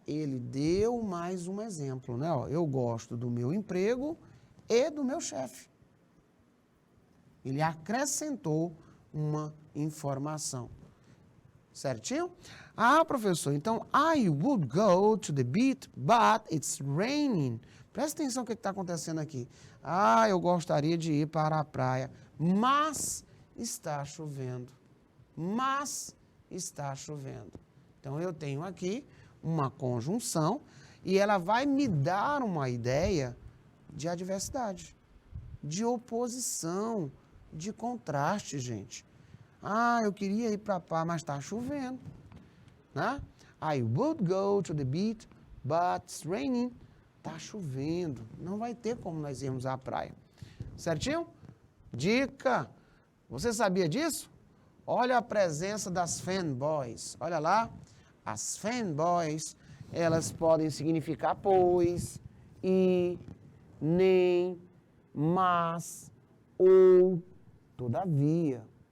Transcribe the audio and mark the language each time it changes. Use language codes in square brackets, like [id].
[pt] Ele deu mais um exemplo, né? Ó, eu gosto do meu emprego e do meu chefe. Ele acrescentou uma informação. Certinho? Ah, professor, então, [en] I would go to the beach, but it's raining. [pt] Presta atenção no que está acontecendo aqui. Ah, eu gostaria de ir para a praia, mas está chovendo. Mas está chovendo. Então, eu tenho aqui uma conjunção e ela vai me dar uma ideia de adversidade, de oposição, de contraste, gente. Ah, eu queria ir para a praia, mas está chovendo. Né? [en] I would go to the beach, but it's raining. [pt] Está chovendo. Não vai ter como nós irmos à praia. Certinho? Dica. Você sabia disso? Olha a presença das fanboys. Olha lá. As fanboys, elas podem significar pois, e, nem, mas, ou, todavia.